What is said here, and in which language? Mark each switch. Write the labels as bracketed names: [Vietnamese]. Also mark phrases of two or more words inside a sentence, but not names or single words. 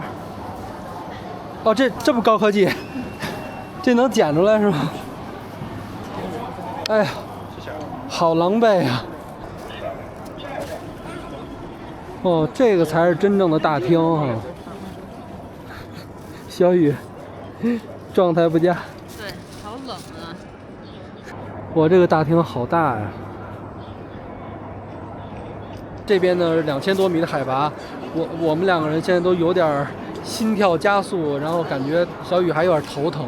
[Chinese] 哦，这么高科技，这能检出来是吗？哎呀，好狼狽呀！哦，这个才是真正的大厅哈。小雨，狀態不佳。對，好冷啊！我這個大廳好大呀。這邊呢2000多米的海拔，我們兩個人現在都有點心跳加速，然後感覺小雨還有點頭疼。